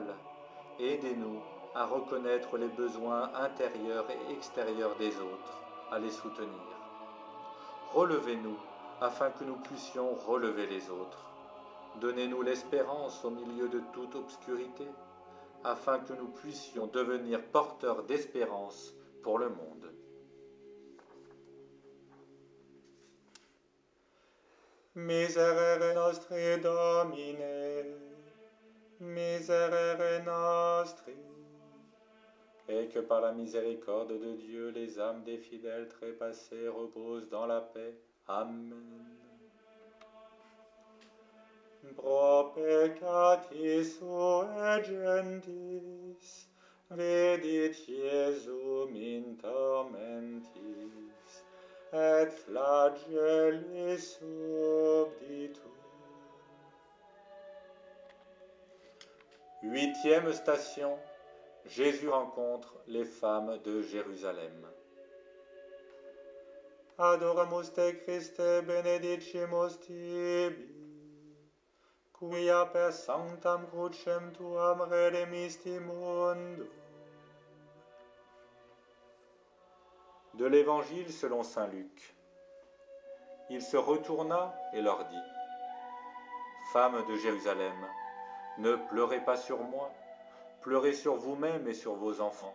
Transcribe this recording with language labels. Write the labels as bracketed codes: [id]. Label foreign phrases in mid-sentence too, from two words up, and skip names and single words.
[fr] Aidez-nous à reconnaître les besoins intérieurs et extérieurs des autres, à les soutenir. Relevez-nous afin que nous puissions relever les autres. Donnez-nous l'espérance au milieu de toute obscurité, afin que nous puissions devenir porteurs d'espérance pour le monde. [la] Miserere nostri, Domine, miserere nostri. [fr] Et que par la miséricorde de Dieu, les âmes des fidèles trépassés reposent dans la paix. Amen. [la] Pro peccati sue gentis, vidit Iesum in tormentis, et flagellis subditur. [fr] Huitième station, Jésus rencontre les femmes de Jérusalem. [la] Adoramus te Christe, benedicimus tibi, quia per sanctam crucem tuam redemisti mundum. [fr] De l'Évangile selon saint Luc. Il se retourna et leur dit : Femmes de Jérusalem, ne pleurez pas sur moi, pleurez sur vous-mêmes et sur vos enfants.